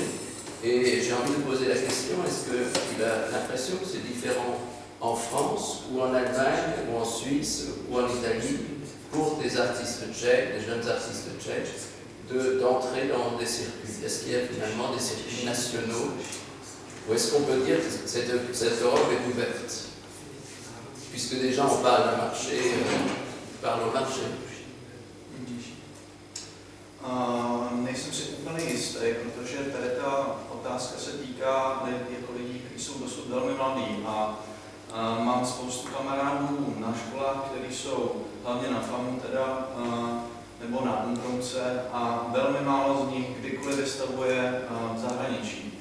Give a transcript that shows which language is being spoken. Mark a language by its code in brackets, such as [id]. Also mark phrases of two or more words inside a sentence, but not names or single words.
[fr] Et j'ai envie de poser la question, est-ce qu'il a l'impression que c'est différent en France, ou en Allemagne, ou en Suisse, ou en Italie, pour des artistes tchèques, des jeunes artistes tchèques, d'entrer dans des circuits? Est-ce qu'il y a finalement des circuits nationaux? Ou est-ce qu'on peut dire que cette Europe est ouverte? Puisque déjà on parle d'un marché, parle au marché. [cs] Nejsem si úplně jistý, protože tady ta otázka se týká jako lidí, kteří jsou dosud velmi mladí a Mám spoustu kamarádů na školách, které jsou hlavně na FAMu teda, nebo na Umbrumce a velmi málo z nich kdykoliv vystavuje v zahraničí.